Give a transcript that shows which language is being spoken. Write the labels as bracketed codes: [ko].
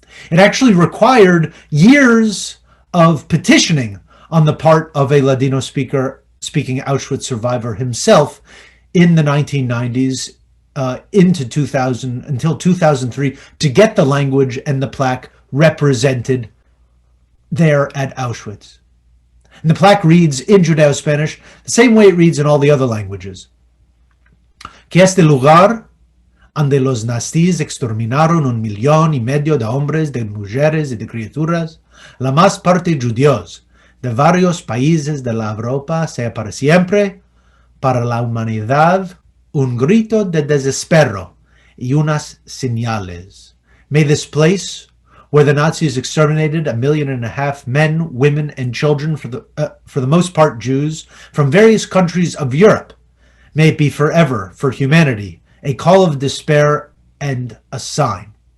[en] It actually required years of petitioning on the part of a Ladino speaking Auschwitz survivor himself in the 1990s into 2000 until 2003 to get the language and the plaque represented there at Auschwitz. And the plaque reads in Judeo-Spanish the same way it reads in all the other languages. [lad] Que este lugar donde los nazis exterminaron 1,5 millones de hombres, de mujeres y de criaturas, la más parte judíos, de varios países de la Europa, sea para siempre, para la humanidad, un grito de desespero y unas señales. [en] May this place, where the Nazis exterminated 1.5 million men, women, and children, for the most part Jews, from various countries of Europe, may it be forever for humanity, a call of despair and a sign.